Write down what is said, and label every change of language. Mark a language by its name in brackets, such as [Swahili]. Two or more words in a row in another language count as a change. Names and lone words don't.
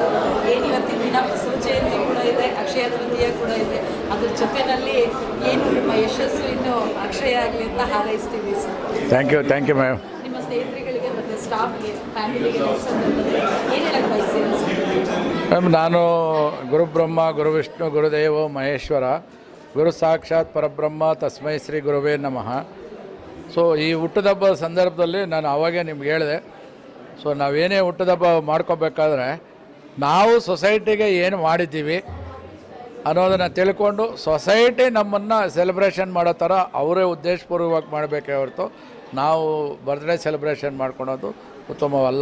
[Kannada] ಏನು ಇವತ್ತಿನ ದಿನ ಬಸವ ಜಯಂತಿ ಕೂಡ ಇದೆ, ಅಕ್ಷಯ ತೃತೀಯ ಕೂಡ ಇದೆ. ಅದ್ರ ಜೊತೆಯಲ್ಲಿ ಏನು ನಿಮ್ಮ ಯಶಸ್ಸು ಇನ್ನು ಅಕ್ಷಯ ಆಗಲಿ ಅಂತ ಹಾರೈಸ್ತೀವಿ ಸರ್. [English] thank you ma'am. [Kannada] ನಿಮ್ಮ ಸ್ನೇಹಿತರುಗಳಿಗೆ ಮತ್ತು ಸ್ಟಾಫ್ಗೆ, ಫ್ಯಾಮಿಲಿಗೆ ಏನು ಹೇಳಕ್ಕೆ ಬಯಸ್ತೀವಿ ಸರ್? [Sanskrit] ಮ್ಯಾಮ್, ನಾನು ಗುರುಬ್ರಹ್ಮ ಗುರುವಿಷ್ಣು ಗುರುದೇವೋ ಮಹೇಶ್ವರ ಗುರು ಸಾಕ್ಷಾತ್ ಪರಬ್ರಹ್ಮ ತಸ್ಮೈ ಶ್ರೀ ಗುರುವೇ ನಮಃ. [Kannada] ಸೊ ಈ ಹುಟ್ಟುಹಬ್ಬದ ಸಂದರ್ಭದಲ್ಲಿ ನಾನು ಆವಾಗೇ ನಿಮ್ಗೆ ಹೇಳಿದೆ, ಸೊ ನಾವೇನೇ ಹುಟ್ಟುಹಬ್ಬ ಮಾಡ್ಕೋಬೇಕಾದ್ರೆ ನಾವು ಸೊಸೈಟಿಗೆ ಏನು ಮಾಡಿದ್ದೀವಿ ಅನ್ನೋದನ್ನು ತಿಳ್ಕೊಂಡು ಸೊಸೈಟಿ ನಮ್ಮನ್ನು ಸೆಲೆಬ್ರೇಷನ್ ಮಾಡೋ ಥರ ಅವರೇ ಉದ್ದೇಶಪೂರ್ವಕವಾಗಿ ಮಾಡಬೇಕೇ ಹೊರತು ನಾವು [English] birthday celebration [Kannada] ಮಾಡ್ಕೊಳೋದು ಉತ್ತಮವಲ್ಲ.